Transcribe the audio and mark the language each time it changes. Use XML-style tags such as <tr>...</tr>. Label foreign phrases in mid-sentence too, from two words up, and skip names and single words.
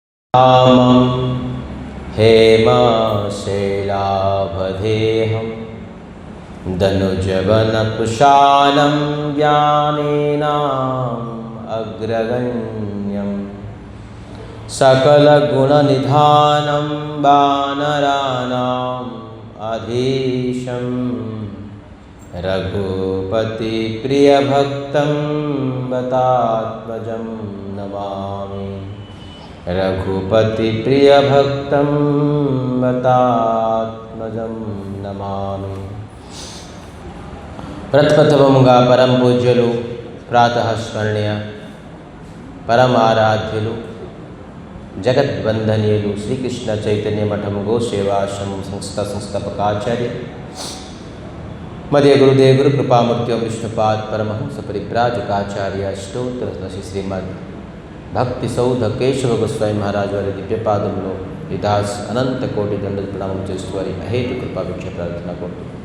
<sa>रामं हेमशैलाभदेहं दनुजवनकुशालं ज्ञानेनाम् अग्रगण्यं सकलगुणनिधानं वानराणाम् अधीशं रघुपतिप्रियभक्तं बतात्मजं नमामि। रघुपतिप्रियभक्तं बतात्मजं नमामि।</sa> <te>ప్రథమముగా పరమ పూజ్యులు ప్రాతఃస్మరణీయ పరమారాధ్యులు జగద్వందనీయులు శ్రీకృష్ణ చైతన్య మఠం గోసేవాశ్రమం సంస్థాపకాచార్య మధ్య గురుదేవ్ గురు కృపామూర్తి విష్ణుపాద్ పరమహంస పరివ్రాజకాచార్య స్తోత్ర శ్రీమద్ భక్తి సౌధ కేశవ గోస్వామి మహారాజు వారి దివ్యపాదంలో విదాస్ అనంత కోటి దండ ప్రణామం చేస్తూ వారి అహేతు కృపాభిక్ష ప్రార్థన కోరుతూ</te>